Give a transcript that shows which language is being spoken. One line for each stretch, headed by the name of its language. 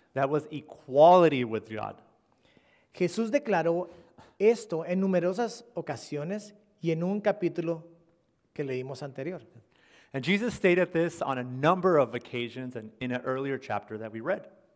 English: That was equality with God.
Spanish: Jesús declaró esto en numerosas ocasiones y en un capítulo que leímos anterior.
English: And Jesus stated this on a number of occasions and in an earlier chapter that we read.